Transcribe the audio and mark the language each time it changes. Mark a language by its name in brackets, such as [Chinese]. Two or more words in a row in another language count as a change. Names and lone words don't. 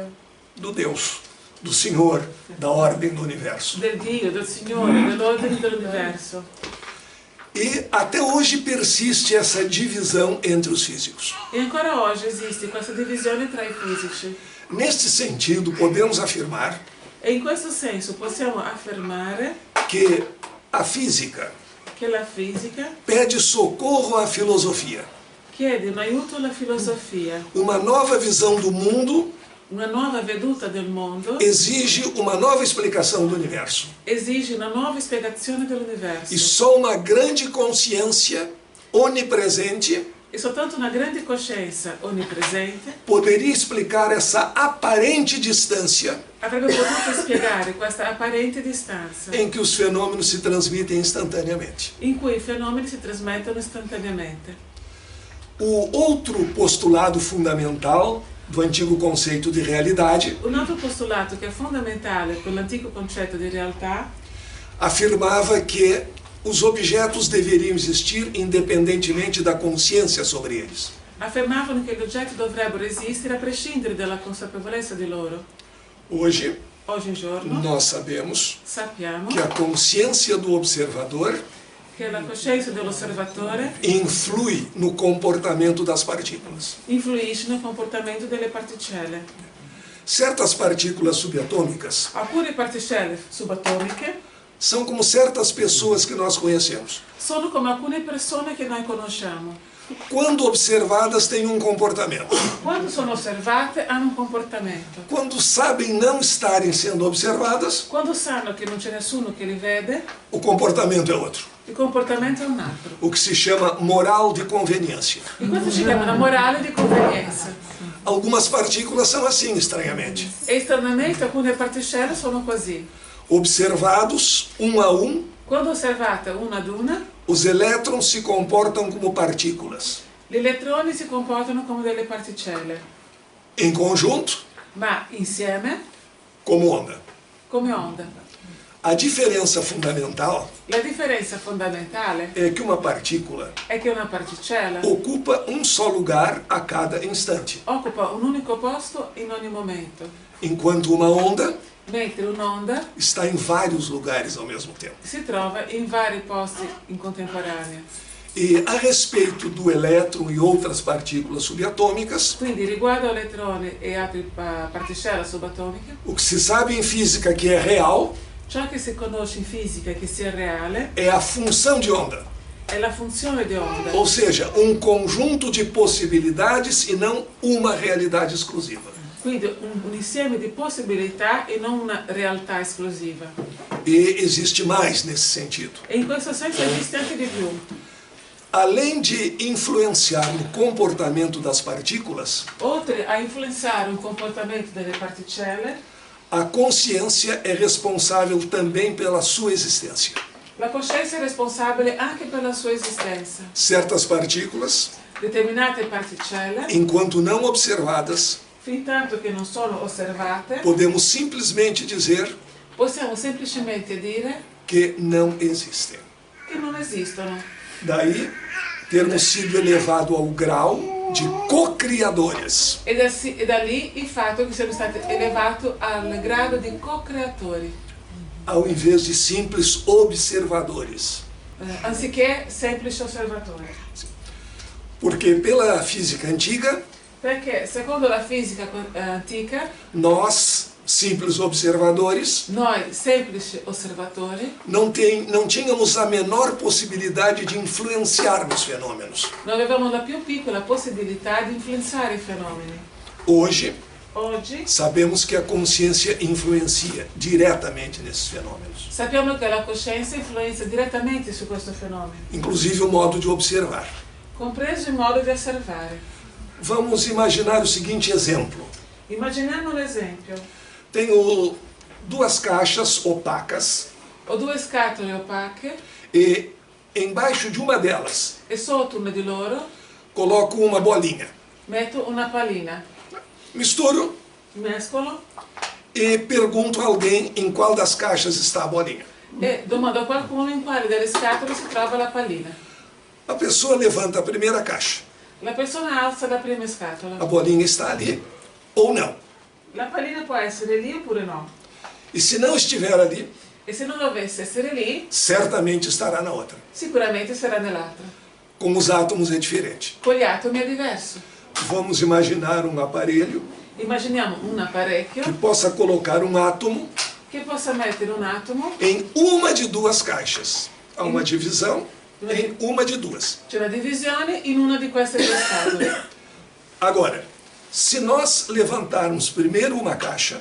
[Portuguese] do Deus, do Senhor, da ordem do universo. [Italian] del Dio, del Signore, dell'ordine dell'universo. [Portuguese] E até hoje persiste essa divisão entre os físicos. [Italian] E ancora oggi esiste questa divisione tra i fisici. [Portuguese] Neste sentido, podemos afirmar [Italian] E in questo senso possiamo affermare [Portuguese] que a física [Italian] che la fisica [Portuguese] pede socorro à filosofia, [Italian] chiede un aiuto alla filosofia. [Portuguese] uma nova visão do mundo [Italian] Una nuova veduta del mondo [Portuguese] exige uma nova explicação do universo. [Italian] esige una nuova spiegazione dell'universo. [Portuguese] E só uma grande consciência onipresente [Italian] E soltanto una grande coscienza onnipresente [Portuguese] poderia explicar essa aparente distância [Italian] avrebbe potuto spiegare questa apparente distanza [Portuguese] em que os fenômenos se transmitem instantaneamente. [Italian] in cui i fenomeni si trasmettono istantaneamente. [Portuguese] O outro postulado fundamental do antigo conceito de realidade [Italian] Un altro postulato che è fondamentale per l'antico concetto di realtà [Portuguese] afirmava que os objetos deveriam existir independentemente da consciência sobre eles. [Italian] affermavano che gli oggetti dovrebbero esistere a prescindere dalla consapevolezza di loro. [Portuguese] Hoje, [Italian] Oggi in giorno [Portuguese] nós sabemos [Italian] sappiamo [Portuguese] que a consciência do observador [Italian] che la coscienza dell'osservatore [Portuguese] influi no comportamento das partículas. [Italian] influisce nel comportamento delle particelle. [Portuguese] Certas partículas subatômicas [Italian] Alcune particelle subatomiche [Portuguese] são como certas pessoas que nós conhecemos. [Italian] sono come alcune persone che noi conosciamo. [Portuguese] Quando observadas, têm um comportamento. [Italian] Quando sono osservate hanno un comportamento. [Portuguese] Quando sabem não estarem sendo observadas, [Italian] Quando sanno che non c'è nessuno che li vede, [Portuguese] o comportamento é outro. [Italian] il comportamento è un altro. [Portuguese] O que se chama moral de conveniência. [Italian] E questo ci chiama una morale di convenienza. [Portuguese] Algumas partículas são assim, estranhamente. [Italian] E estranamente alcune particelle sono così. [Portuguese] Observados um a um, [Italian] Quando osservate una ad una, [Portuguese] os elétrons se comportam como partículas. [Italian] gli elettroni si comportano come delle particelle, [Portuguese] Em conjunto, [Italian] ma insieme [Portuguese] como onda. [Italian] come onda. [Portuguese] A diferença fundamental [Italian] La differenza fondamentale [Portuguese] é que uma partícula [Italian] è che una particella [Portuguese] ocupa um só lugar a cada instante, [Italian] occupa un unico posto in ogni momento, [Portuguese] enquanto uma onda [Italian] mentre un'onda [Portuguese] está em vários lugares ao mesmo tempo. [Italian] si trova in vari posti in contemporanea. [Portuguese] E a respeito do elétron e outras partículas subatômicas, [Italian] Quindi riguardo elettroni e altre particelle subatomiche, [Portuguese] o que se sabe em física que é real [Italian] ciò che si conosce in fisica che sia reale [Portuguese] é a função de onda, [Italian] è la funzione di onda, [Portuguese] ou seja, um conjunto de possibilidades e não uma realidade exclusiva. [Italian] quindi un insieme di possibilità e non una realtà esclusiva. [Portuguese] E existe mais nesse sentido. [Italian] E in questo senso esiste anche di più. [Portuguese] Além de influenciar no comportamento das partículas, [Italian] Oltre a influenzare il comportamento delle particelle, [Portuguese] a consciência é responsável também pela sua existência. [Italian] la coscienza è responsabile anche per la sua esistenza. [Portuguese] Certas partículas, [Italian] Determinate particelle, [Portuguese] enquanto não observadas, [Italian] fin tanto che non sono osservate, [Portuguese] podemos simplesmente dizer [Italian] possiamo semplicemente dire [Portuguese] que não existem. [Italian] che non esistono. [Portuguese] Daí, termos sido elevado ao grau de co-criadores. [Italian] E da lì il fatto che siamo stati elevati al grado di co-creatori, [Portuguese] Ao invés de simples observadores. [Italian] anziché semplici osservatori. [Portuguese] Porque pela física antiga, [Italian] Perché secondo la fisica antica, [Portuguese] nós, simples observadores, [Italian] noi semplici osservatori [Portuguese] não tínhamos a menor possibilidade de influenciar nos fenômenos. [Italian] non avevamo la più piccola possibilità di influenzare i fenomeni. [Portuguese] Hoje, [Italian] Oggi [Portuguese] sabemos que a consciência influencia diretamente nesses fenômenos, [Italian] sappiamo che la coscienza influenza direttamente su questo fenomeno, [Portuguese] inclusive o modo de observar. [Italian] compreso il modo di osservare. [Portuguese] Vamos imaginar o seguinte exemplo. [Italian] Immaginiamo un esempio. [Portuguese] Tenho duas caixas opacas [Italian] Ho due scatole opache [Portuguese] e embaixo de uma delas [Italian] e sotto una di loro [Portuguese] coloco uma bolinha. [Italian] metto una pallina. [Portuguese] Misturo [Italian] Mescolo [Portuguese] e pergunto a alguém em qual das caixas está a bolinha. [Italian] e domando a qualcuno in quale delle scatole si trova la pallina. [Portuguese] A pessoa levanta a primeira caixa. [Italian] La persona alza la prima [Portuguese] A [Italian] scatola. [Portuguese] bolinha está ali ou não. [Italian] La pallina può essere lì oppure no. [Portuguese] E se não estiver ali, [Italian] E se non dovesse essere lì, [Portuguese] certamente estará na outra. [Italian] sicuramente sarà nell'altra. [Portuguese] Com os átomos é diferente. [Italian] Con gli atomi è diverso. [Portuguese] Vamos imaginar um aparelho [Italian] Immaginiamo un apparecchio [Portuguese] que possa colocar um átomo [Italian] che possa mettere un atomo, [Portuguese] em uma de duas caixas. Há uma divisão em uma de duas. [Italian] c'è una divisione in una di queste due scatole. [Portuguese] Agora, se nós levantarmos primeiro uma caixa,